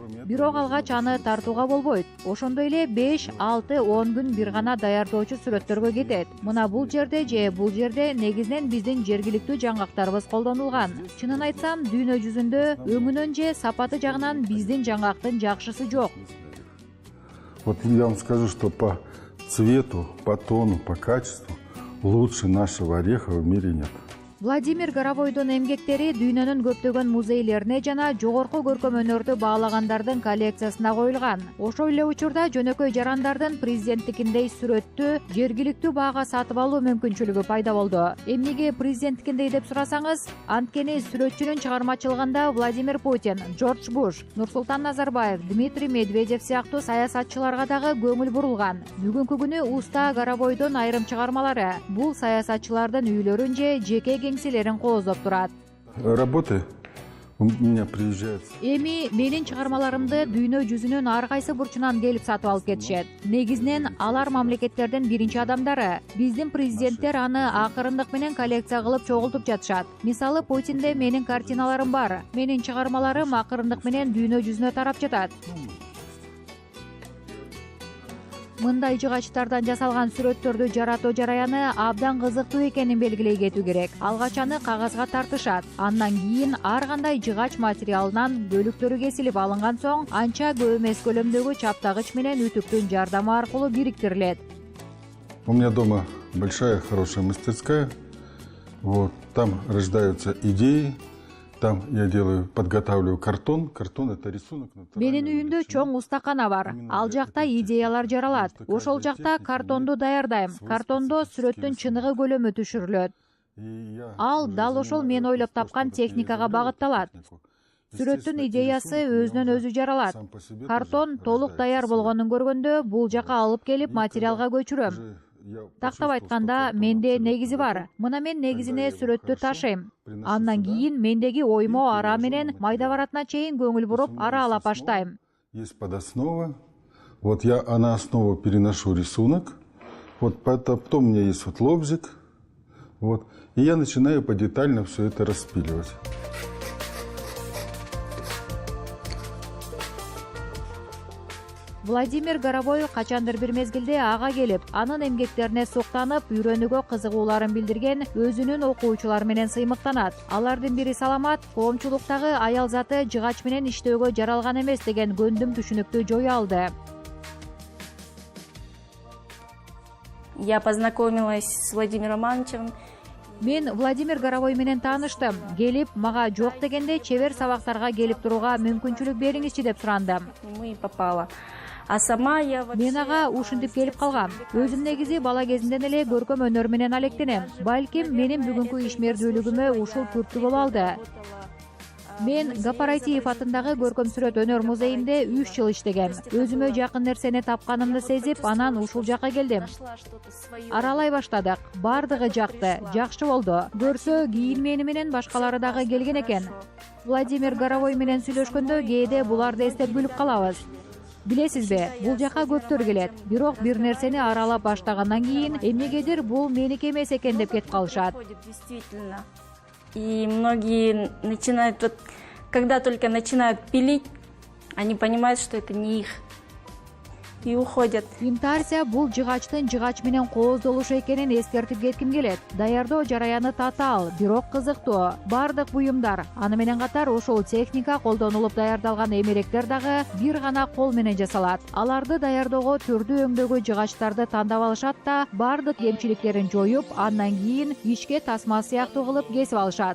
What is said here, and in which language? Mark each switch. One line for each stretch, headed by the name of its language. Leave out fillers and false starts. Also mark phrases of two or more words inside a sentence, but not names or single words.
Kyrgyz: Бирок алгач аны тартууга болбойт. Ошондой эле 5, 6, 10 күн бир гана даярдоочу сүрөттөргө кетет. Мына бул жерде же бул жерде негизинен биздин жергиликтүү жаңгактарыбыз колдонулган. Чынын айтсам, дүйнө жүзүндө өңүнөн же сапаты жагынан биздин жаңгактын жакшысы жок.
Russian: Вот я вам скажу, что по цвету, по тону, по качеству лучше нашего ореха в мире нет.
Kyrgyz: Владимир Горовойдун эмгектери дүйнөнүн көптөгөн музейлерине жана жогорку көркөм өнөрдү баалагандардын коллекциясына коюлган. Ошол эле учурда жөнөкөй жарандардын президенттикиндей сүрөттү жергиликтүү баага сатып алуу мүмкүнчүлүгү пайда болду. Эмнеге президенттикиндей деп сурасаңыз, анткени сүрөтчүнүн чыгармачылыгында Владимир Путин, Джордж Буш, Нурсултан Назарбаев, Дмитрий Медведев сыяктуу саясатчыларга дагы көңүл бурулган. Бүгүнкү күнү уста Горовойдун айрым чыгармалары бул саясатчылардын үйлөрүн же жеке кеңселерин кооздоп турат.
Russian: Работы у меня приезжают.
Kyrgyz: Эми менин чыгармаларымды дүйнө жүзүнүн ар кайсы бурчунан келип сатып алып кетишет. Негизинен алар мамлекеттердин биринчи адамдары. Биздин президенттер аны акырындык менен коллекция кылып чогултуп жатышат. Мисалы, Путинде менин картиналарым бар. Менин чыгармаларым акырындык менен дүйнө жүзүнө тарап жатат. Мындай жыгачтардан жасалган сүрөттөрдү жаратуу жараяны абдан кызыктуу экенин белгилей кетүү керек. Алгач аны кагазга тартышат. Андан кийин ар кандай жыгач материалынан бөлүктөрү кесилип алынган соң, анча көп эмес көлөмдөгү чаптагыч менен үтүктүн жардамы аркылуу бириктирилет.
Russian: У меня дома большая, хорошая мастерская. Вот, там рождаются идеи. Там я делаю, подготавливаю картон. Картон — это рисунок.
Kyrgyz: Менин үйүндө чоң устакана бар. Ал жакта идеялар жаралат. Ошол жакта картонду даярдайм. Картондо сүрөттүн чыныгы көлөмү түшүрүлөт. Ал дал ошол мен ойлоп тапкан техникага багытталат. Сүрөттүн идеясы өзүнөн өзү жаралат. Картон толук даяр болгонун көргөндө бул жака алып келип материалга көчүрөм. Тактап айтканда, менде негизи бар. Мына мен негизине сүрөттү ташыйм. Андан кийин мендеги оймо ара менен майда баратына чейин көңүл буруп аралап баштайм.
Russian: Есть подоснова. Вот я на основу переношу рисунок. Вот потом у меня есть вот лобзик. Вот. И я начинаю подетально все это распиливать.
Kyrgyz: Владимир Горовой качандыр бир мезгилде ага келип, анын эмгектерине суктанып, үйрөнүүгө кызыгууларын билдирген өзүнүн окуучулары менен сыймыктанат. Алардын бири Саламат, коомчулуктагы аял заты жыгач менен иштөөгө жаралган эмес деген көндүм түшүнүктү жое алды.
Russian: Я познакомилась с Владимиром Ивановичем.
Kyrgyz: Мен Владимир Горовой менен тааныштым. Келип, мага жок дегенде чебер сабактарга келип турууга мүмкүнчүлүк бериңизчи деп сурандым.
Russian: И попала. А сама я
Kyrgyz: Мен ага ушинтип келип калгам. Өзүм негизи бала кезимден эле көркөм өнөр менен алектенем. Балким менин бүгүнкү ишмердүүлүгүмө ушул түрткү боло алды. Мен Гапарайтиев атындагы көркөм сүрөт өнөр музейинде 3 жыл иштегем. Өзүмө жакын нерсени тапканымды сезип, анан ушул жака келдим. Аралай баштадык. Бардыгы жакты, жакшы болду. Көрсө, кийинмени менен башкалары дагы келген экен. Владимир Горовой менен сүйлөшкөндө кээде буларды эстеп күлүп калабыз. Билесизби, бул жака көптөр келет. Бирок бир нерсени аралап баштагандан кийин эмнегедир бул меники эмес экен деп кетип калышат.
Russian: И многие начинают, вот, когда только начинают пилить, они понимают, что это не их. И уходят.
Kyrgyz: Интарсия бул жыгачтын жыгач менен кооздолушу экенин эскертип кетким келет. Даярдоо жараяны татаал, бирок кызыктуу. Бардык буюмдар, аны менен катар ушул техника колдонулуп даярдалган эмеректер дагы бир гана кол менен жасалат. Аларды даярдоого түрдүү өңдөгү жыгачтарды тандап алышат да, бардык кемчиликтерин жоюп, андан кийин ишке тасма сыяктуу кылып кесип алышат.